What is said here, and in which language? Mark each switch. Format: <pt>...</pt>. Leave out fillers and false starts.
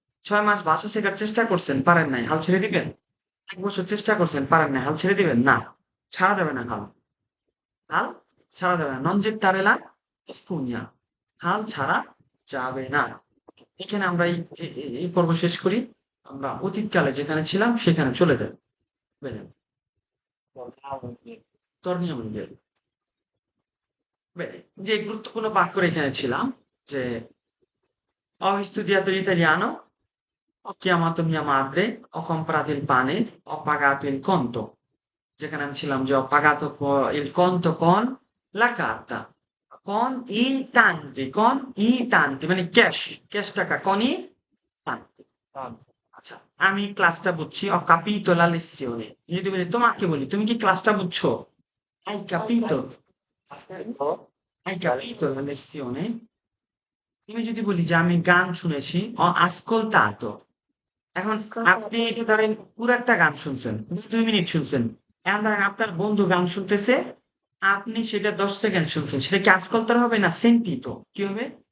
<bn>6 মাস ভাষা শেখার চেষ্টা করছেন, পারেন নাই, হাল ছেড়ে দিবেন? 1 বছর চেষ্টা করছেন, পারেন নাই, হাল ছেড়ে দিবেন? না, ছাড়া যাবে না হাল। হাল ছাড়া যাবে না।</bn> <it>নন জেত্তারেলা স্পুনিয়া,</it> <bn>হাল ছাড়া যাবে না। এখানে আমরা এই পর্ব শেষ করি। আমরা অতীতকালে যেখানে ছিলাম সেখানে চলে যাই।</bn> <it>Bene, torniamo indietro. Bene,</it> <bn>যে গুরুত্বপূর্ণ বাক্য এখানে ছিলাম যে</bn> <it>ho studiato l'italiano, ho chiamato mia madre, ho comprato il pane, ho pagato il conto.</it> <bn>যেখানে আমি ছিলাম যে</bn> <it>ho pagato il conto con la carta, con i tanti</it> <bn>মানে ক্যাশ টাকা,</bn> <it>con i tanti।</it> <bn>আচ্ছা, আমি ক্লাসটা বুঝছি,</bn> <it>ho capito la lezione।</it> <bn>যদি বলি তোমাকে, বলি তুমি কি ক্লাসটা বুঝছো?</bn> <it>hai capito hai capito la lezione।</it> <bn>তুমি যদি বলি যে আমি গান শুনেছি,</bn> <it>ho ascoltato।</it> <bn>এখন আপনি এটা ধরেন পুরো একটা গান শুনছেন, 2 মিনিট শুনছেন। এখন ধরেন আপনার বন্ধু গান শুনতেছে, আপনি সেটা 10 সেকেন্ড শুনছেন, সেটা কি ascoltare হবে না sentito? কি হবে?</bn>